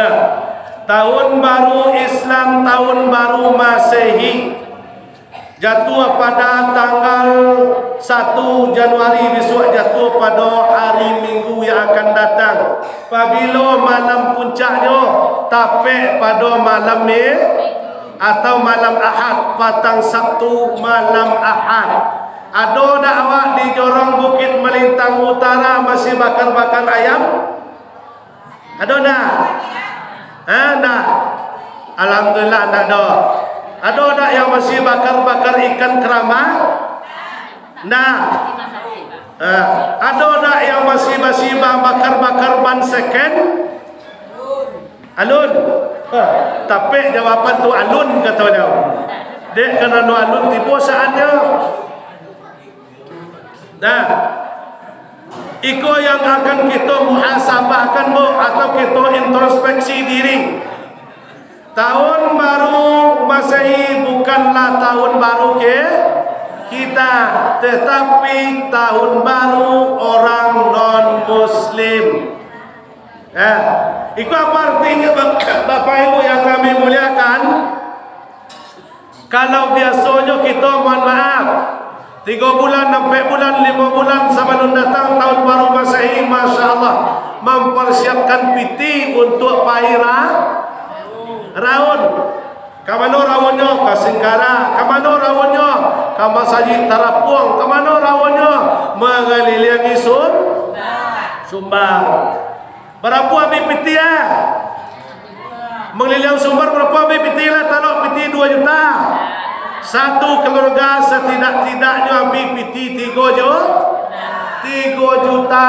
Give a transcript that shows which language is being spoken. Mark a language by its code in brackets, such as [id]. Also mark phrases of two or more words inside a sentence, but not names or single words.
[id] Tahun baru Islam, tahun baru Masehi jatuh pada tanggal 1 Januari besok, jatuh pada hari Minggu yang akan datang. [min] Apabila malam puncaknya tapek pada malam atau malam Ahad, patang Sabtu malam Ahad. Ada tak awak di Jorong Bukit Melintang Utara masih bakar-bakar ayam? Ada tak? Nah, alhamdulillah tak ada. Ada tak yang masih bakar-bakar ikan kerama? Nah, ada tak yang masih bakar-bakar ban second? Alun. Tapi jawapan tu alun katanya. Dek kerana alun tipu saatnya. Nah, iko yang akan kita muhasabahkan, Bu, atau kita introspeksi diri. [id] Tahun baru Masehi bukanlah tahun baru kita, tetapi tahun baru orang non-Muslim. Itu apa artinya, Bapak Ibu yang kami muliakan? Kalau biasanya kita, mohon maaf, 3 bulan, 4 bulan, 5 bulan sebelum datang tahun baru Masehi, [ar] ما شاء الله, [id] mempersiapkan piti untuk raun. [min] Kamano raunnya? Ke Singkara. Kamano raunnya? Ke Masjid Tarapuang. Kamano raunnya? [id] Mengelilingi Sumbar. [min] Berapa habis piti Mengelilingi Sumbar berapa habis piti lah? Taruh piti 2 juta. [id] Satu keluarga setidak-tidaknya ambil piti 3 juta.